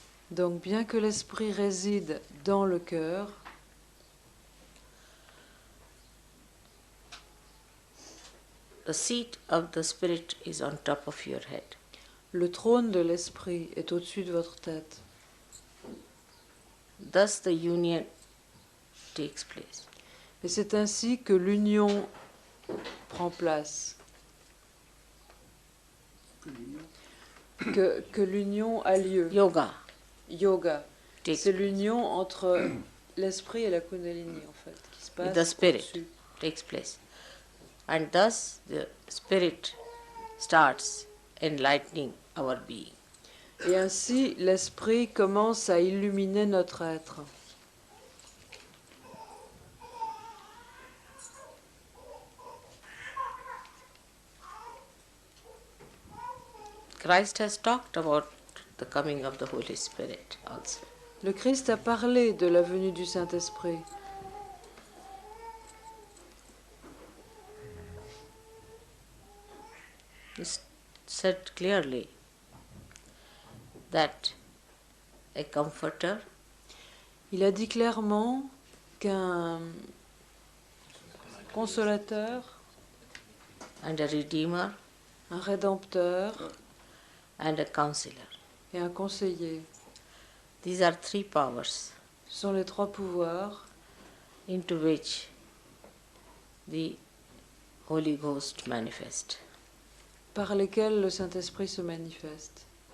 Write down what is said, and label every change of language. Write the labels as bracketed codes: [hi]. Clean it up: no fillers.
[fr] Donc, bien que l'Esprit réside dans le cœur, [en] the seat of the Spirit is on top of your head. [fr] le trône de l'Esprit est au-dessus de votre tête. [en] Thus the union takes place. [fr] Et c'est ainsi que l'union prend place, que l'union a lieu. [en] Yoga [fr] Yoga, [en] takes [fr] c'est l'union entre l'Esprit et la Kundalini, en fait, qui se passe [en] the Spirit [fr] au-dessus. [en] takes place. And thus the Spirit starts enlightening our being. [fr] Et ainsi, l'Esprit commence à illuminer notre être. [en] Christ has talked about the coming of the Holy Spirit also. [fr] Le Christ a parlé de la venue du Saint-Esprit. [en] He said clearly that a comforter [fr] Il a dit clairement qu'un consolateur, [en] and a redeemer [fr] un rédempteur [en] and a counselor. [fr] et un conseiller, [en] These are three powers [fr] ce sont les 3 pouvoirs [en] into which the Holy Ghost manifests. [fr] par lesquels le Saint-Esprit se manifeste.